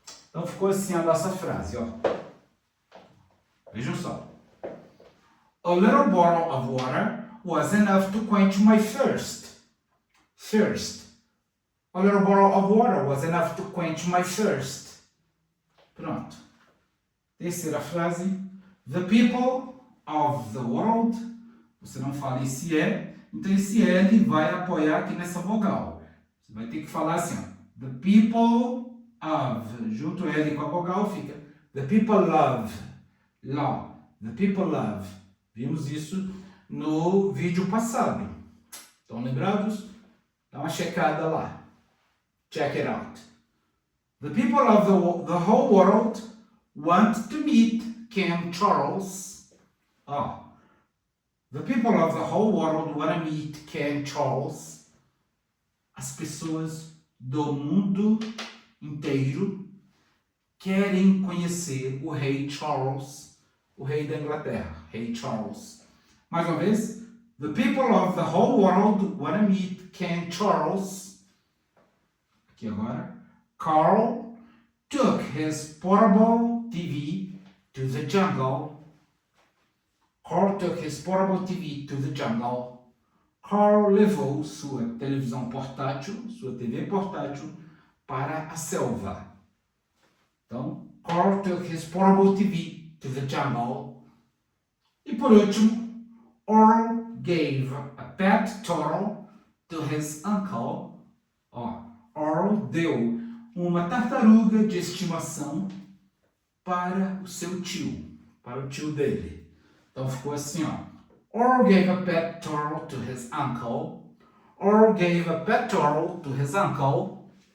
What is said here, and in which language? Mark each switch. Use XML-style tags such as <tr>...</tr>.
<pt>Então ficou assim a nossa frase, ó. Vejam só.</pt> <en>A little bottle of water was enough to quench my thirst. Thirst. A little bottle of water was enough to quench my thirst.</en> <pt>Pronto. Terceira frase.</pt> <en>The people of the world.</en> <pt>Você não fala esse é. Então esse L vai apoiar aqui nessa vogal. Você vai ter que falar assim, ó.</pt> <en>The people of.</en> <pt>Junto L com a vogal fica.</pt> <en>The people love. Law. The people love.</en> <pt>Vimos isso no vídeo passado. Estão lembrados? Dá uma checada lá.</pt> <en>Check it out. The people of the whole world want to meet King Charles. The people of the whole world want to meet King Charles.</en> <pt>As pessoas do mundo inteiro querem conhecer o rei Charles, o rei da Inglaterra, rei Charles. Mais uma vez.</pt> <en>The people of the whole world want to meet King Charles.</en> <pt>Aqui agora.</pt> <en>Carl took his portable TV to the jungle. Carl took his portable TV to the jungle.</en> <pt>Carl levou sua televisão portátil, sua TV portátil, para a selva.</pt> <en>Então, Carl took his portable TV to the jungle.</en> <pt>E por último,</pt> <en>Earl gave a pet turtle to his uncle.</en> <pt>Earl deu uma tartaruga de estimação para o seu tio, para o tio dele. Então ficou assim, ó.</pt> <en>Earl gave a pet turtle to his uncle. Earl gave a pet turtle to his uncle.</en>